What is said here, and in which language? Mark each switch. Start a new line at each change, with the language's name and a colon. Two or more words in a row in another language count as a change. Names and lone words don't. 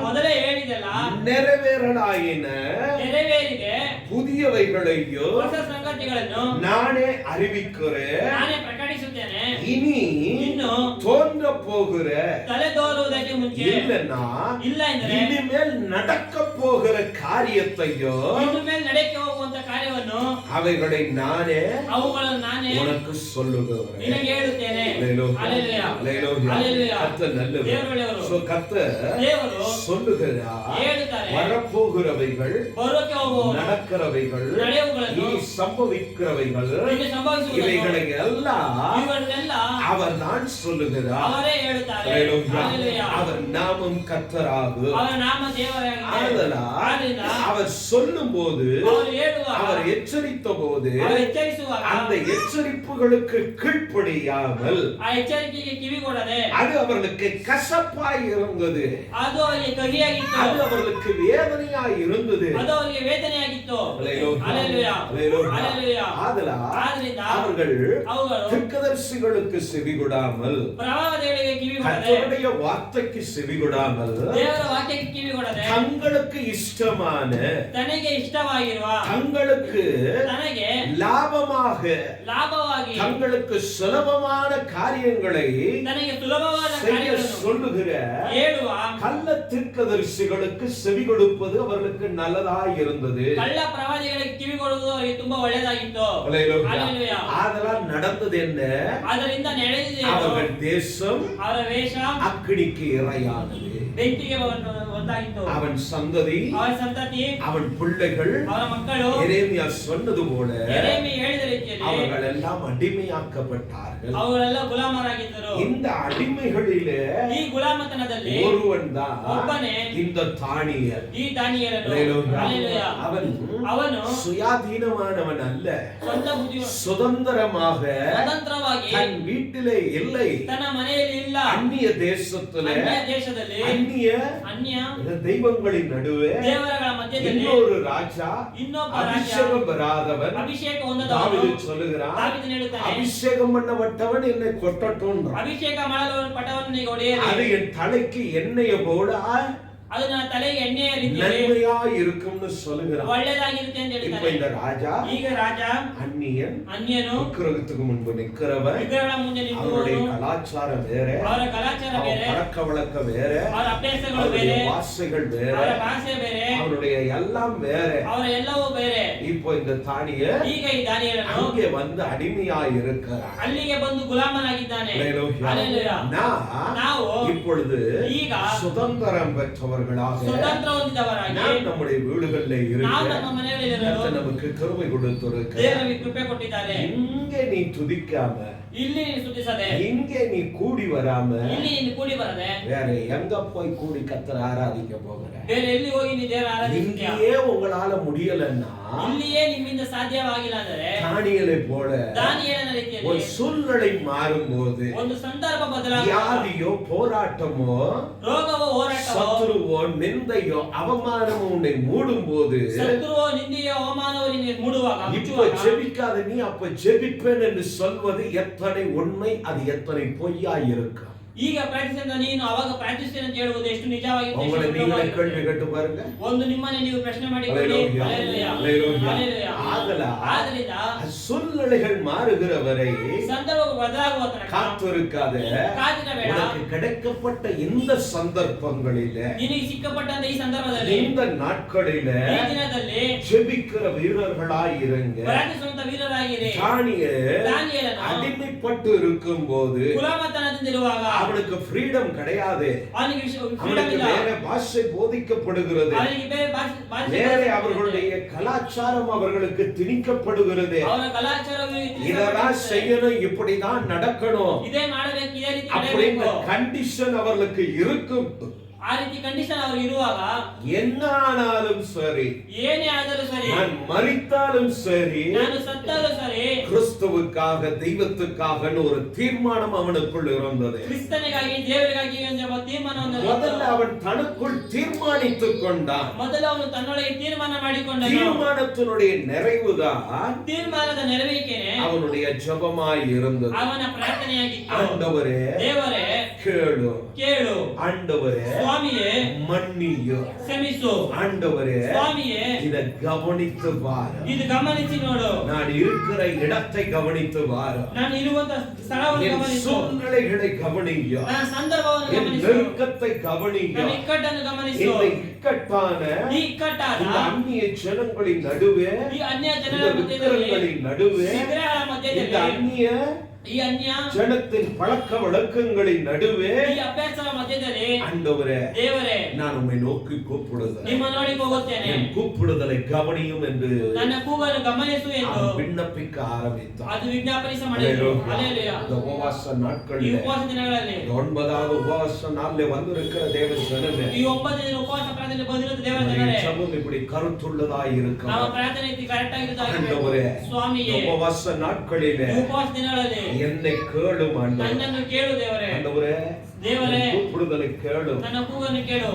Kannada: ಮೊದಲೇ ಹೇಳಿದೆಲ್ಲ
Tamil: நிறைவேறலாயின,
Kannada: ನೆರವೇರಿದೆ,
Tamil: புதியவைகளையோ
Kannada: ಹೊಸ ಸಂಗತಿಗಳನ್ನು
Tamil: நானே அறிவிக்கிறேன்.
Kannada: ನಾನೇ ಪ್ರಕಟಿಸುತ್ತೇನೆ.
Tamil: இனி
Kannada: ಇನ್ನು
Tamil: தோன்ற போகிற
Kannada: ತಲೆದೋರುವುದಕ್ಕೆ ಮುಂಚೆ
Tamil: இல்லைன்னா
Kannada: ಇಲ್ಲ ಎಂದರೆ
Tamil: இனிமேல் நடக்க போகிற காரியத்தையோ
Kannada: ಇನ್ನು ಮೇಲೆ ನಡೆಕ್ಕೆ ಹೋಗುವಂತ ಕಾರ್ಯವನ್ನು
Tamil: அவைகளை நானே
Kannada: ಅವುಗಳನ್ನು ನಾನೇ
Tamil: உனக்கு சொல்லுகிறேன்.
Kannada: ನಿನಗೆ ಹೇಳುತ್ತೇನೆ.
Tamil: அல்லேலூயா.
Kannada: ಹಲ್ಲೆಲೂಯಾ.
Tamil: அல்லேலூயா. ஹல்லேலூயா. கர்த்தர் நல்லவர்.
Kannada: ದೇವರು ಒಳ್ಳೆಯವರು.
Tamil: So, கர்த்தர்
Kannada: ದೇವರು
Tamil: சொல்லுகிறார்,
Kannada: ಹೇಳುತ್ತಾರೆ,
Tamil: வரப்போகிறவைகள்,
Kannada: ಬರೋಕೆ ಹೋಗುವವರು,
Tamil: நடக்கிறவைகள்,
Kannada: ನಡೆಯುವುಗಳನ್ನು,
Tamil: இனி சம்பவிக்கிறவைகள்,
Kannada: ನಿಮಗೆ ಸಂಭವಿಸುವುದನ್ನು,
Tamil: இவைகளை எல்லாம்
Kannada: ಇವುಗಳನ್ನೆಲ್ಲ
Tamil: அவர் தான் சொல்லுகிறார்.
Kannada: ಅವರೇ ಹೇಳುತ್ತಾರೆ.
Tamil: அல்லேலூயா.
Kannada: ಹಲ್ಲೆಲೂಯಾ.
Tamil: அவர் நாமம் கர்த்தராகும்.
Kannada: ಅವರ ನಾಮ ದೇವರಾಗಿದೆ.
Tamil: ஆதலால்
Kannada: ಆದ್ದರಿಂದ
Tamil: அவர் சொல்லும்போது,
Kannada: ಅವರು ಹೇಳುವಾಗ,
Tamil: அவர் எச்சரித்த போது
Kannada: ಅವರು ಎಚ್ಚರಿಸುವಾಗ
Tamil: அந்த எச்சரிப்புகளுக்கு கீழ்ப்படியாமல்
Kannada: ಆ ಎಚ್ಚರಿಕೆಗೆ ಕಿವಿಗೊಡದೆ
Tamil: அது அவர்களுக்கு கசப்பாய் இருந்தது,
Kannada: ಅದು ಅವರಿಗೆ ಕಹಿಯಾಗಿತ್ತು,
Tamil: அது அவர்களுக்கு வேதனையாய் இருந்தது.
Kannada: ಅದು ಅವರಿಗೆ ವೇದನೆಯಾಗಿತ್ತು.
Tamil: அல்லேலூயா.
Kannada: ಹಲ್ಲೆಲೂಯಾ.
Tamil: அல்லேலூயா.
Kannada: ಹಲ್ಲೆಲೂಯಾ.
Tamil: ஆதலால்
Kannada: ಆದ್ದರಿಂದ
Tamil: அவர்கள்
Kannada: ಅವುಗಳು
Tamil: தீர்க்கதரிசிகளுக்கு செவிகொடாமல்,
Kannada: ಪ್ರವಾದಗಳಿಗೆ ಕಿವಿಗೊಡದೆ,
Tamil: கர்த்தருடைய வார்த்தைக்கு செவிகொடாமல்,
Kannada: ದೇವರ ವಾಕ್ಯಕ್ಕೆ ಕಿವಿಗೊಡದೆ,
Tamil: தங்களுக்கு இஷ்டமான,
Kannada: ತನಗೆ ಇಷ್ಟವಾಗಿರುವ,
Tamil: தங்களுக்கு
Kannada: ತನಗೆ
Tamil: லாபமாக,
Kannada: ಲಾಭವಾಗಿ,
Tamil: தங்களுக்கு சுலபமான காரியங்களை
Kannada: ತನಗೆ ಸುಲಭವಾದ
Tamil: செய்ய
Kannada: ಕಾರ್ಯಗಳನ್ನು
Tamil: சொல்லுகிற
Kannada: ಹೇಳುವ
Tamil: கள்ள தீர்க்கதரிசிகளுக்கு செவி கொடுப்பது அவர்களுக்கு நல்லதாய் இருந்தது.
Kannada: ಕಳ್ಳ ಪ್ರವಾದಿಗಳಿಗೆ ಕಿವಿಗೊಡುವುದು ಅವರಿಗೆ ತುಂಬಾ ಒಳ್ಳೆಯದಾಗಿತ್ತು.
Tamil: அல்லேலூயா. ஹல்லேலூயா. ஆதலால் நடந்தது என்ன?
Kannada: ಅದರಿಂದ ನಡೆದಿದೆ ಏನು?
Tamil: அவர்கள் தேசம்
Kannada: ಅವರ ವೇಷ
Tamil: அக்கினிக்கு இரையானது.
Kannada: ಬೆಂಕಿಗೆ ಒಂದಾಗಿತ್ತು.
Tamil: அவன் சந்ததி,
Kannada: ಅವರ ಸಂತತಿ,
Tamil: அவன் பிள்ளைகள்,
Kannada: ಅವರ ಮಕ್ಕಳು
Tamil: எரேமியா சொன்னது போல
Kannada: ಯೆರೆಮೀಯ ಹೇಳಿದ ರೀತಿಯಲ್ಲಿ
Tamil: அவர்கள் எல்லாம் அடிமையாக்கப்பட்டார்கள்.
Kannada: ಅವರೆಲ್ಲ ಗುಲಾಮರಾಗಿದ್ದರು.
Tamil: இந்த அடிமைகளிலே
Kannada: ಈ ಗುಲಾಮತನದಲ್ಲಿ
Tamil: ஒருவன் தான்
Kannada: ಒಬ್ಬನೇ
Tamil: இந்த தானியேல்.
Kannada: ಈ ದಾನಿಯೇಲನು.
Tamil: அல்லேலூயா.
Kannada: ಹಲ್ಲೆಲೂಯಾ.
Tamil: அவன் சுயாதீனமானவன் அல்ல,
Kannada: ಸ್ವಂತ ಬುದ್ಧಿ
Tamil: சுதந்திரமாக
Kannada: ಸ್ವತಂತ್ರವಾಗಿ
Tamil: தன் வீட்டிலே இல்லை,
Kannada: ತನ್ನ ಮನೆಯಲ್ಲಿ ಇಲ್ಲ,
Tamil: அந்நிய தேசத்திலே,
Kannada: ಅನ್ಯ ದೇಶದಲ್ಲಿ,
Tamil: அந்நிய
Kannada: ಅನ್ಯ
Tamil: தெய்வங்களின் நடுவே
Kannada: ದೇವರಗಳ ಮಧ್ಯದಲ್ಲಿ
Tamil: இன்னொரு ராஜா,
Kannada: ಇನ್ನೊಬ್ಬ ರಾಜ,
Tamil: அபிஷேகம் பெறாதவன்.
Kannada: ಅಭಿಷೇಕ ಹೊಂದದವನು
Tamil: தாவீது சொல்லுகிறான்,
Kannada: ದಾವೀದನು ಹೇಳುತ್ತಾನೆ,
Tamil: அபிஷேகம் பண்ணப்பட்டவன் என்னை கொட்டட்டும்.
Kannada: ಅಭಿಷೇಕ ಮಾಡಲು ಪಟವನ್ನು ಹೊಡೆಯಲಿ,
Tamil: அது என் தலைக்கு எண்ணெயை போல
Kannada: ಅದು ನನ್ನ ತಲೆಗೆ ಎಣ್ಣೆಯ ರೀತಿಯಲ್ಲಿ
Tamil: நன்மையா இருக்கும்னு சொல்லுகிறான்.
Kannada: ಒಳ್ಳೆದಾಗಿರುತ್ತೆ ಅಂತ
Tamil: இப்ப
Kannada: ಹೇಳ್ತಾರೆ.
Tamil: இந்த ராஜா
Kannada: ಈಗ ರಾಜ
Tamil: அந்நியன் விக்கிரகத்துக்கு முன்பு நிக்கிறவன்,
Kannada: ವಿಗ್ರಹಗಳ ಮುಂದೆ
Tamil: அவருடைய
Kannada: ನಿಂತುವನು,
Tamil: கலாச்சாரம் வேற,
Kannada: ಅವರ ಕಲಾಚಾರ
Tamil: அவன்
Kannada: ಬೇರೆ,
Tamil: பழக்க வழக்கம் வேற,
Kannada: ಅವರ ಅಭ್ಯಾಸಗಳು
Tamil: அவருடைய
Kannada: ಬೇರೆ,
Tamil: வாசைகள் வேற,
Kannada: ಅವರ ಭಾಷೆ ಬೇರೆ,
Tamil: அவருடைய எல்லாம் வேற.
Kannada: ಅವರ ಎಲ್ಲವೂ ಬೇರೆ.
Tamil: இப்போ இந்த தானிய
Kannada: ಈಗ ಈ ದಾನಿಯೇಲನು
Tamil: அங்கே வந்து அடிமையா இருக்கிறான்.
Kannada: ಅಲ್ಲಿಗೆ ಬಂದು ಗುಲಾಮನಾಗಿದ್ದಾನೆ.
Tamil: அல்லேலூயா.
Kannada: அல்லேಲೂಯಾ. ನಾವು
Tamil: இப்பொழுது
Kannada: ಈಗ
Tamil: சுதந்திரம் பெற்றவர்களாக
Kannada: ಸ್ವತಂತ್ರ ಹೊಂದಿದವರಾಗಿ
Tamil: நாம் நம்முடைய வீடுகளில்
Kannada: ನಾವು
Tamil: இருக்கிற
Kannada: ನಮ್ಮ ಮನೆಯಲ್ಲಿ
Tamil: கர்த்தர் நமக்கு கிருபை கொடுத்திருக்கிறார்.
Kannada: ದೇವರಿಗೆ ಕೃಪೆ ಕೊಟ್ಟಿದ್ದಾರೆ.
Tamil: இங்கே நீ துதிக்காம,
Kannada: ಇಲ್ಲಿ ನೀನು ಸ್ತುತಿಸದೆ,
Tamil: இங்கே நீ கூடி வராம,
Kannada: ಇಲ್ಲಿ ನೀನು ಕೂಡಿ ಬರದೆ,
Tamil: வேற எங்க போய் கூடி கர்த்தரை ஆராதிக்க போகிற?
Kannada: ಬೇರೆ ಎಲ್ಲಿ ಹೋಗಿ ನೀ ದೇವರ ಆರಾಧಿಸ್ತೀಯಾ?
Tamil: இங்கேயே உங்களால முடியலன்னா
Kannada: ಇಲ್ಲಿಯೇ ನಿಮ್ಮಿಂದ ಸಾಧ್ಯವಾಗಿಲ್ಲ ಅಂದರೆ
Tamil: தானியேலை போல
Kannada: ದಾನಿಯೇಲನ
Tamil: ஒரு
Kannada: ರೀತಿಯಲ್ಲಿ
Tamil: சூழ்நிலை மாறும்போது,
Kannada: ಒಂದು ಸಂದರ್ಭ ಬದಲಾಗುವಾಗ,
Tamil: வியாதியோ போராட்டமோ
Kannada: ರೋಗವೋ ಹೋರಾಟವೋ
Tamil: சத்துருவோ நிந்தையோ அவமானமோ உன்னை மூடும் போது,
Kannada: ಶತ್ರುವೋ ನಿಂದೆಯೋ ಅವಮಾನವೋ ನಿನಗೆ ಮೂಡುವಾಗ,
Tamil: இப்ப
Kannada: ಮುಚ್ಚುವಾಗ,
Tamil: ஜெபிக்காத நீ அப்ப ஜெபிப்பேன் என்று சொல்வது எத்தனை உண்மை, அது எத்தனை பொய்யா இருக்கும்?
Kannada: ಈಗ ಪ್ರಾರ್ಥಿಸಿದ ನೀನು ಅವಾಗ ಪ್ರಾರ್ಥಿಸ್ತೇನೆ ಅಂತ ಹೇಳುವುದು ಎಷ್ಟು ನಿಜವಾಗಿರುತ್ತೆ,
Tamil: உங்களை
Kannada: ಎಷ್ಟು
Tamil: நீங்களே
Kannada: ಸುಲಭವಾಗಿರುತ್ತೆ.
Tamil: ಕೇಳಿ கேட்டு பாருங்க.
Kannada: ಒಂದು ನಿಮ್ಮನ್ನೇ ನೀವು ಪ್ರಶ್ನೆ ಮಾಡಿಕೊಳ್ಳಿ.
Tamil: அல்லேலூயா.
Kannada: ಹಲ್ಲೆಲೂಯಾ.
Tamil: அல்லேலூயா.
Kannada: ಹಲ್ಲೆಲೂಯಾ. ಆದರಿಂದ
Tamil: சூழ்நிலைகள் மாறுகிற வரை
Kannada: ಸಂದರ್ಭ ಬದಲಾಗುವ ತನಕ
Tamil: காத்திருக்காத.
Kannada: ಕಾದಿರ ಬೇಡ.
Tamil: உனக்கு கிடைக்கப்பட்ட இந்த சந்தர்ப்பங்களில,
Kannada: ನಿನಗೆ ಸಿಕ್ಕಪಟ್ಟಂತ ಈ ಸಂದರ್ಭದಲ್ಲಿ,
Tamil: இந்த நாட்களில
Kannada: ಈ ದಿನದಲ್ಲಿ
Tamil: ஜெபிக்கிற வீரர்களாய் இருங்க.
Kannada: ಪ್ರಾರ್ಥಿಸುವಂತ ವೀರರಾಗಿರಿ.
Tamil: தானியேலನು அடிமைப்பட்டு இருக்கும்போது
Kannada: ಗುಲಾಮತನದಿಂದಿರುವಾಗ
Tamil: அவனுக்கு ஃப்ரீடம் கிடையாது.
Kannada: ಅವನಿಗೆ ಫ್ರೀಡಮ್
Tamil: அவனுக்கு
Kannada: ಇಲ್ಲ.
Tamil: வேற பாஷை போதிக்கப்படுகிறது.
Kannada: ಅವನಿಗೆ ಬೇರೆ ಭಾಷೆ
Tamil: வேற அவர்களுடைய கலாச்சாரம் அவர்களுக்கு திணிக்கப்படுகிறது.
Kannada: ಅವರ ಕಲಾಚಾರವು
Tamil: இதெல்லாம் செய்யணும், இப்படிதான் நடக்கணும்
Kannada: ಇದೇ ಮಾಡಬೇಕು, ಇದೇ ರೀತಿ
Tamil: அப்படின்ற
Kannada: ನಡೆಯಬೇಕು.
Tamil: கண்டிஷன் அவர்களுக்கு இருக்கும்.
Kannada: ಆ ರೀತಿ ಕಂಡೀಷನ್ ಅವರು ಇರುವಾಗ
Tamil: என்ன ஆனாலும் சரி,
Kannada: ಏನೇ ಆದರೂ ಸರಿ,
Tamil: நான் மரித்தாலும் சரி,
Kannada: ನಾನು ಸತ್ತಾலும் ಸರಿ,
Tamil: கிறிஸ்துவுக்காக தெய்வத்துக்காக ஒரு தீர்மானம் அவனுக்குள் இருந்தது.
Kannada: ಕ್ರಿಸ್ತನಿಗಾಗಿ ದೇವರಿಗಾಗಿ ಎಂಬ ತೀರ್ಮಾನವನ್ನು
Tamil: முதல்ல அவன் தனக்குள் தீர்மானித்துக் கொண்டான்.
Kannada: ಮೊದಲು ಅವನು ತನ್ನೊಳಗೆ ತೀರ್ಮಾನ ಮಾಡಿಕೊಂಡನು.
Tamil: தீர்மானத்தினுடைய நிறைவுதான்
Kannada: ತೀರ್ಮಾನದ ನೆರವೇರಿಕೆನೇ
Tamil: அவனுடைய ஜெபமாய் இருந்தது.
Kannada: ಅವನ ಪ್ರಾರ್ಥನೆಯಾಗಿತ್ತು.
Tamil: ஆண்டவரே
Kannada: ದೇವರೇ
Tamil: கேளு,
Kannada: ಕೇಳು,
Tamil: ஆண்டவரே
Kannada: ಸ್ವಾಮಿಯೇ
Tamil: மன்னியோ,
Kannada: ಕ್ಷಮಿಸು,
Tamil: ஆண்டவரே
Kannada: ಸ್ವಾಮಿಯೇ
Tamil: இதை கவனித்து பாரு,
Kannada: ಇದು ಗಮನಿಸಿ ನೋಡು,
Tamil: நான் இருக்கிற இடத்தை கவனித்து பாரு,
Kannada: ನಾನು ಇರುವಂತ ಸ್ಥಳವನ್ನು
Tamil: என்
Kannada: ಗಮನಿಸು,
Tamil: சூழ்நிலைகளை கவனியோ,
Kannada: ನನ್ನ ಸಂದರ್ಭವನ್ನು
Tamil: என்
Kannada: ಗಮನಿಸು,
Tamil: நெருக்கத்தை கவனியோ,
Kannada: ನನ್ನ ಇಕ್ಕಟ್ಟನ್ನು ಗಮನಿಸು.
Tamil: இந்த இக்கட்டான
Kannada: ಈ ಇಕ್ಕಟ್ಟಾದ
Tamil: இந்த அந்நிய ஜனங்களின் நடுவே,
Kannada: ಈ ಅನ್ಯ
Tamil: இந்த
Kannada: ಜನರ ಮಧ್ಯದಲ್ಲಿ,
Tamil: விக்கிரகங்களின் நடுவே,
Kannada: ವಿಗ್ರಹಗಳ
Tamil: இந்த
Kannada: ಮಧ್ಯದಲ್ಲಿ,
Tamil: அந்நிய
Kannada: ಈ ಅನ್ಯ
Tamil: ஜனத்தின் பழக்க வழக்கங்களின் நடுவே,
Kannada: ಈ ಅಭ್ಯಾಸಗಳ ಮಧ್ಯದಲ್ಲಿ,
Tamil: ஆண்டவரே
Kannada: ದೇವರೇ
Tamil: நான் உம்மை நோக்கி கூப்பிடுதல்,
Kannada: ನಿಮ್ಮ ನೋಡಿ ಹೋಗುತ್ತೇನೆ,
Tamil: என் கூப்பிடுதலை கவனியும் என்று
Kannada: ನನ್ನ ಕೂಗನ್ನು ಗಮನಿಸು ಎಂದು
Tamil: அவன் விண்ணப்பிக்க ஆரம்பித்தான்.
Kannada: ಅದು ವಿಜ್ಞಾಪನೆ ಮಾಡಿದರು.
Tamil: அல்லேலூயா.
Kannada: ಹಲ್ಲೆಲೂಯಾ.
Tamil: இந்த உபவாச
Kannada: ಈ
Tamil: நாட்களில்
Kannada: ಉಪವಾಸ ದಿನಗಳಲ್ಲಿ,
Tamil: இந்த 9வது உபவாச நாளில் வந்திருக்கிற தேவ ஜனமே,
Kannada: ಈ 9 ದಿನ ಉಪವಾಸ ಪ್ರಾರ್ಥನೆ ಬಂದಿರುವ ದೇವರ
Tamil: நம்முடைய
Kannada: ಜನರೇ,
Tamil: ஜெபம் இப்படி கருத்துள்ளதாய்
Kannada: ನಮ್ಮ
Tamil: இருக்கும்.
Kannada: ಪ್ರಾರ್ಥನೆ ಕರೆಕ್ಟ್ ಆಗಿರುತ್ತದೆ.
Tamil: ஆண்டவரே
Kannada: ಸ್ವಾಮಿಯೇ,
Tamil: இந்த உபவாச நாட்களிலே
Kannada: ಈ ಉಪವಾಸ ದಿನಗಳಲ್ಲಿ
Tamil: என்னை கேளும் ஆண்டவரே.
Kannada: ನನ್ನನ್ನು ಕೇಳು ದೇವರೇ,
Tamil: ஆண்டவரே
Kannada: ದೇವರೇ
Tamil: என் கூப்பிடுதலை கேளும்.
Kannada: ನನ್ನ ಕೂಗನ್ನು ಕೇಳು.